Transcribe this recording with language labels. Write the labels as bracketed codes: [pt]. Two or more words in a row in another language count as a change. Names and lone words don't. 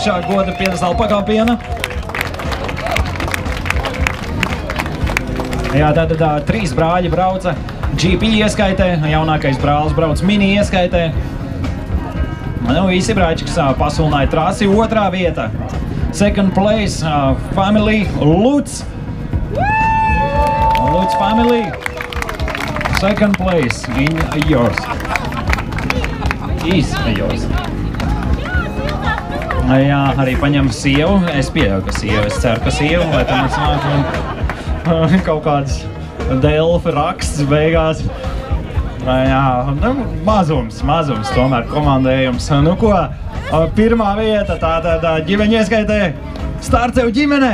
[lv] goda piedestāla pakāpiena. Jā, tātad 3 brāļi brauca GP ieskaitē, jaunākais brālis brauc mini ieskaitē. Nu, visi brāļi, kas pasulināja trasi, 2. vieta. [en] Second place, family, Lutz. Lutz family. Second place in yours. Is yours. [lv] Jā, arī paņem sievu. Es pieļauju, ka sievu. Es ceru, ka sievu, lai tam nāk kaut kāds Delfi raksts beigās. Jā, mazums tomēr komandējums. Nu ko, pirmā vieta, tātad ģimeņa ieskaitē Starcev ģimene.